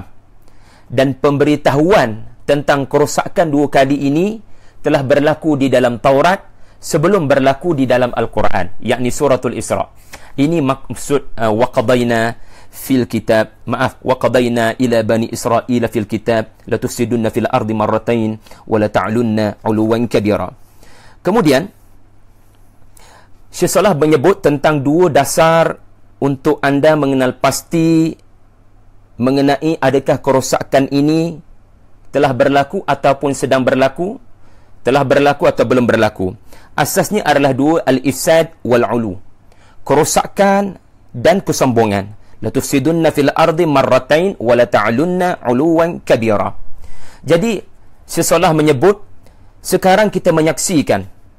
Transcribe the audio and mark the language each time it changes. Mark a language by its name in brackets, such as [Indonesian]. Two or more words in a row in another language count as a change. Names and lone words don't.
[Malay] Dan pemberitahuan tentang kerosakan 2 kali ini telah berlaku di dalam Taurat sebelum berlaku di dalam Al-Quran, yakni suratul Isra. Ini maksud [Arabic] وقضينا في الكتاب وقضينا إلى بني إسرائيل في الكتاب لتفسدن في الأرض مرتين ولتعلن علوا كبيرا. [Malay] Kemudian Syekh Salah menyebut tentang 2 dasar untuk anda mengenal pasti mengenai adakah kerosakan ini telah berlaku ataupun sedang berlaku, telah berlaku atau belum berlaku. Asasnya adalah 2, [Arabic] الإفساد والعلو, [Malay] kerosakan dan kesombongan. [Arabic] لتفسدن في الأرض مرتين ولتعلن علوا كبيرا. [Malay] Jadi Syekh Salah menyebut sekarang kita menyaksikan